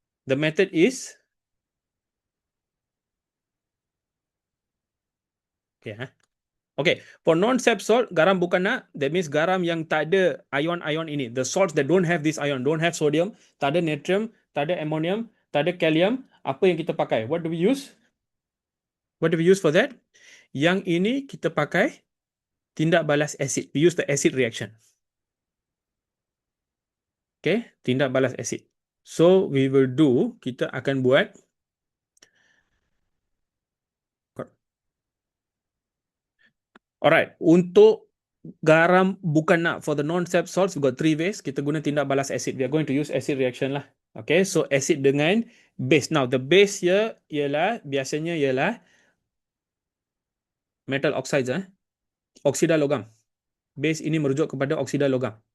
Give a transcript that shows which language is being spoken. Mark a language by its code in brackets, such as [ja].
[en] The method is, okay, okay, for non-sap salt, [ms] garam bukan nak. [en] That means [ms] garam yang tak ada ion-ion ini. [en] The salts that don't have this ion, don't have sodium, [ms] tak ada natrium, tak ada ammonium, tak ada kalium. Apa yang kita pakai? [en] What do we use? What do we use for that? [ms] Yang ini kita pakai tindak balas asid. [en] We use the acid reaction. Okay, [ms] tindak balas asid. [en] So, we will do, [ms] kita akan buat, [en] alright, [ms] untuk garam bukan nak, [en] for the non-sap salts, we got three ways. [ms] Kita guna tindak balas asid. [en] We are going to use acid reaction lah. Okay, so acid dengan base. Now, the base here [ms] ialah, biasanya ialah [en] metal oxides. [ms] Oksida logam. Base ini merujuk kepada oksida logam.